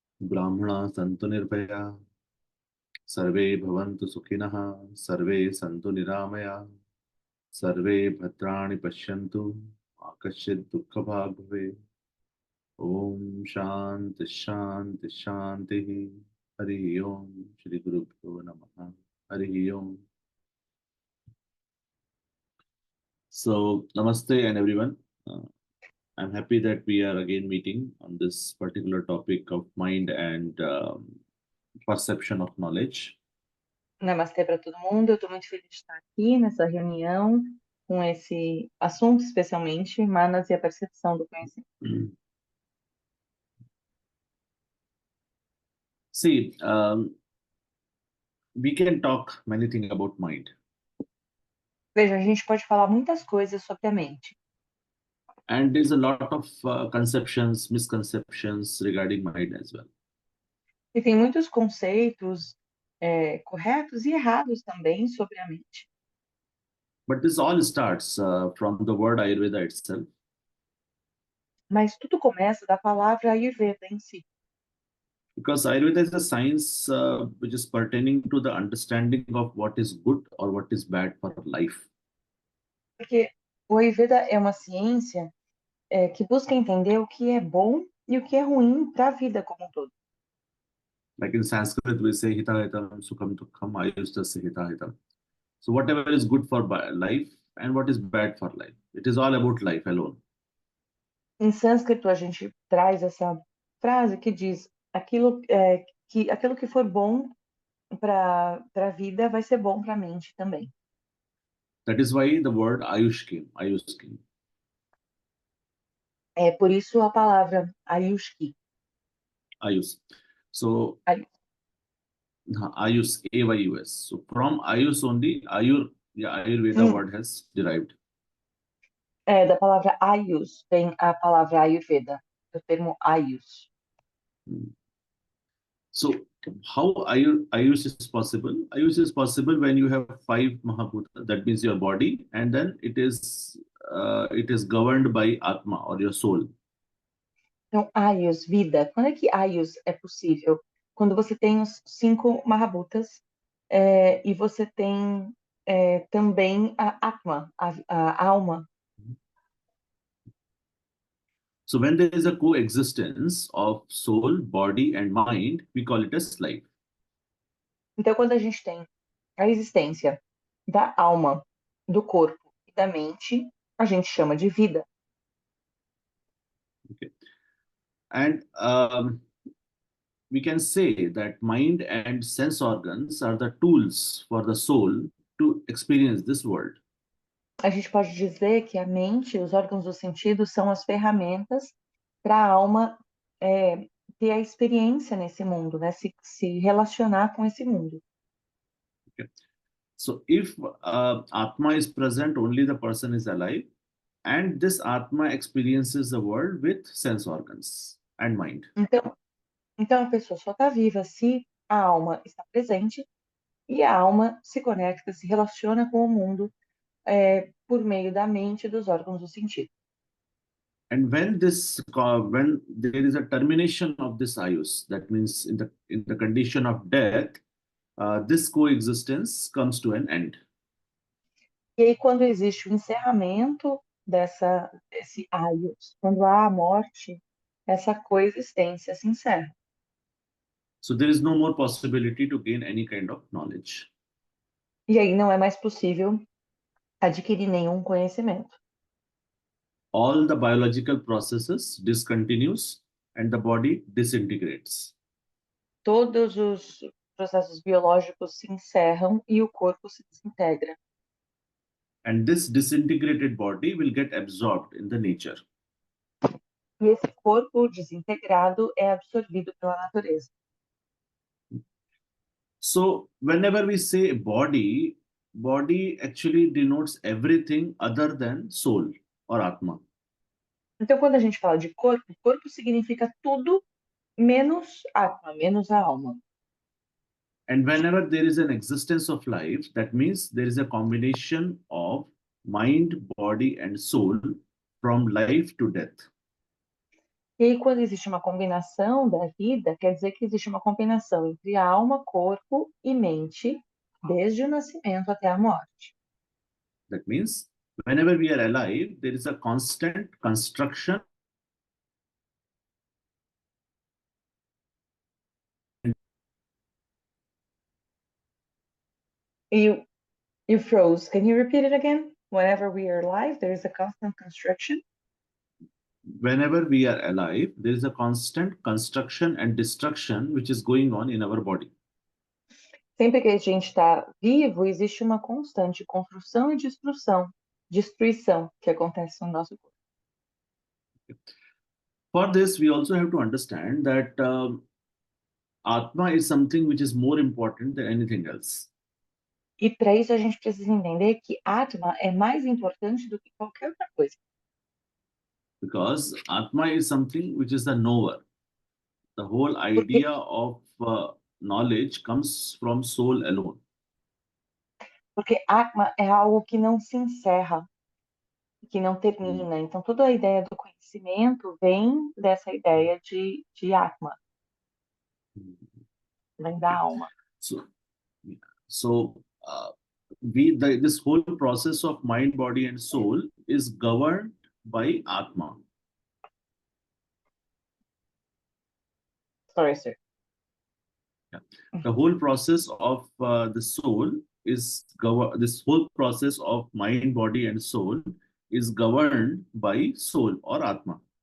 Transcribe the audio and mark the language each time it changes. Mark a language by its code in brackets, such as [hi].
[sa] ब्राह्मणाः सन्तु निर्भयाः सर्वे भवन्तु सुखिनः सर्वे सन्तु निरामयाः सर्वे भद्राणि पश्यन्तु मा कश्चित् दुःखभाग् भवेत् ओम शांति शांति शांति हरि ओम श्री गुरुभ्यो नमः हरि ओम. [en] So namaste and everyone. I'm happy that we are again meeting on this particular topic of mind and perception of knowledge. [pt] Namastê para todo mundo. Eu estou muito feliz de estar aqui nessa reunião com esse assunto, especialmente Manas e a percepção do conhecimento. [en] See, we can talk many things about mind. [pt] Veja, a gente pode falar muitas coisas sobre a mente. [en] And there's a lot of conceptions, misconceptions regarding mind as well. [pt] E tem muitos conceitos corretos e errados também sobre a mente. [en] But this all starts from the word Ayurveda itself. [pt] Mas tudo começa da palavra Ayurveda em si. [en] Because Ayurveda is a science which is pertaining to the understanding of what is good or what is bad for life. [pt] Porque o Ayurveda é uma ciência que busca entender o que é bom e o que é ruim para a vida como um todo. [en] Like in Sanskrit, we say [sa] hita hitam sukham dukkham ayustasya hita hitam. [en] So whatever is good for life and what is bad for life. It is all about life alone. [pt] Em sânscrito, a gente traz essa frase que diz aquilo que for bom para a vida vai ser bom para a mente também. [en] That is why the word Ayush came. Ayush came. [pt] É por isso a palavra Ayushki. [en] Ayush. So Ay- Ayush, A-Y-U-S. So from Ayush only, Ayurveda Hum, word has derived. [pt] da palavra Ayus vem a palavra Ayurveda, do termo Ayus. [en] So how Ayush is possible? Ayush is possible when you have 5 Mahabhuta, that means your body, and then it is governed by Atma or your soul. [pt] Então, Ayus, vida. Quando é que Ayus é possível? Quando você tem os 5 Mahabhutas e você tem também a Atma, a alma. [en] So when there is a coexistence of soul, body, and mind, we call it as life. [pt] Então, quando a gente tem a existência da alma, do corpo e da mente, a gente chama de vida. [en] Okay. And we can say that mind and sense organs are the tools for the soul to experience this world. [pt] A gente pode dizer que a mente, os órgãos do sentido, são as ferramentas para a alma ter a experiência nesse mundo, né? Se relacionar com esse mundo. [en] Okay. So if Atma is present, only the person is alive, and this Atma experiences the world with sense organs and mind. [pt] Então a pessoa só está viva se a alma está presente e a alma se conecta, se relaciona com o mundo por meio da mente e dos órgãos do sentido. [en] And when there is a termination of this ayus, that means in the condition of death, this coexistence comes to an end. [pt] E aí, quando existe o encerramento desse ayus, quando há a morte, essa coexistência se encerra. [en] So there is no more possibility to gain any kind of knowledge. [pt] E aí não é mais possível adquirir nenhum conhecimento. [en] All the biological processes discontinues and the body disintegrates. [pt] Todos os processos biológicos se encerram e o corpo se desintegra. [en] And this disintegrated body will get absorbed in the nature. [pt] E esse corpo desintegrado é absorvido pela natureza. [en] So whenever we say body actually denotes everything other than soul or Atma. [pt] Então, quando a gente fala de corpo significa tudo menos atma, menos a alma. [en] And whenever there is an existence of life, that means there is a combination of mind, body, and soul from life to death. [pt] E aí, quando existe uma combinação da vida, quer dizer que existe uma combinação entre alma, corpo e mente, desde o nascimento até a morte. [en] That means whenever we are alive, there is a constant construction. You froze. Can you repeat it again? Whenever we are alive, there is a constant construction. Whenever we are alive, there is a constant construction and destruction which is going on in our body. [pt] Sempre que a gente está vivo, existe uma constante construção e destruição que acontece no nosso corpo. [en] For this, we also have to understand that Atma is something which is more important than anything else. [pt] E para isso a gente precisa entender que Atma é mais importante do que qualquer outra coisa. [en] Because Atma is something which is the knower. The whole idea of knowledge comes from soul alone. [pt] Porque Atma é algo que não se encerra. que não termina. Então, toda a ideia do conhecimento vem dessa ideia de Atma, vem da alma. [en] So, so this whole process of mind, body, and soul is governed by Atma. Sorry, sir. The whole process of the soul is this whole process of mind, body, and soul is governed by soul or Atma.